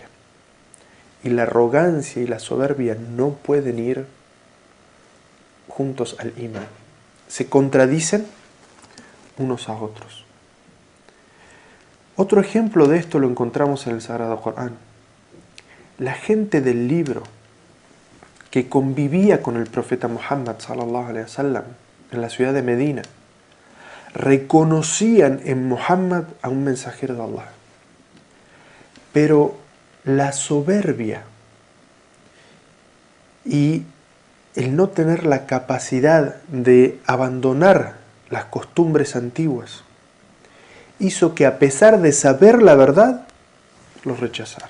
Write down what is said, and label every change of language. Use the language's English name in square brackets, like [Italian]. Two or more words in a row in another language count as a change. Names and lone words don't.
[Spanish] Y la arrogancia y la soberbia no pueden ir juntos al imán. Se contradicen unos a otros. Otro ejemplo de esto lo encontramos en el Sagrado Corán. La gente del libro que convivía con el profeta Muhammad [Arabic] صلى الله عليه وسلم [Spanish] en la ciudad de Medina reconocían en Muhammad a un mensajero de Allah. Pero la soberbia y el no tener la capacidad de abandonar las costumbres antiguas hizo que, a pesar de saber la verdad, los rechazara.